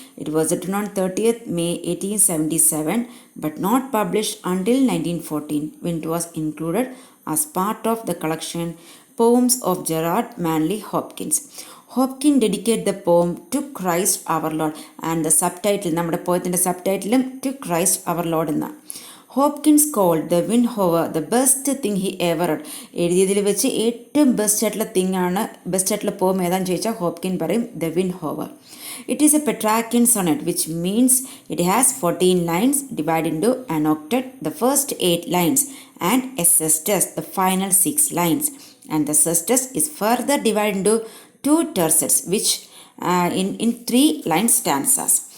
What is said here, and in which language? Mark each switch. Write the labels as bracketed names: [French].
[English] It was written on 30th May 1877 but not published until 1914 when it was included as part of the collection Poems of Gerard Manley Hopkins. Hopkins dedicated the poem to Christ our Lord and the subtitle, [Malayalam] നമ്മുടെ പോയത്തിൻ്റെ സബ്ടൈറ്റിലും [English] to Christ our Lord [Malayalam] എന്നാണ്. [English] Hopkins called the Windhover the best thing he ever [Malayalam] എഴുതിയതിൽ വെച്ച് ഏറ്റവും best ആയിട്ടുള്ള പോം ഏതാണെന്ന് ചോദിച്ചാൽ Hopkin പറയും the വിൻഡ്ഹോവർ. [English] It is a Petrarchan sonnet which means it has 14 lines divided into an octet, the first 8 lines, and a sestus, the final 6 lines. And the sestus is further divided into 2 tercets which in 3 line stanzas.